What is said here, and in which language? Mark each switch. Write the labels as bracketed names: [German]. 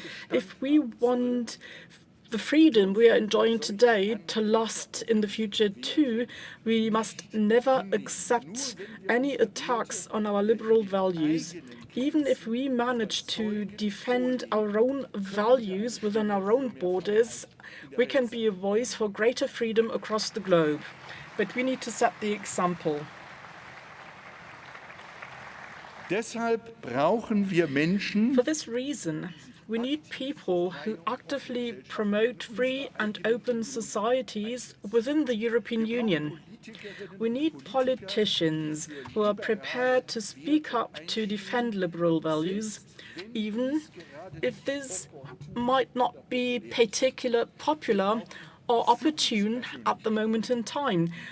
[English] If we want the freedom we are enjoying today to last in the future too, we must never accept any attacks on our liberal values. Even if we manage to defend our own values within our own borders, we can be a voice for greater freedom across the globe. But we need to set the example. [German] Deshalb brauchen wir Menschen. [English] For this reason, we need people who actively promote free and open societies within the European Union. We need politicians who are prepared to speak up to defend liberal values, even if this might not be particularly popular or opportune at the moment in time.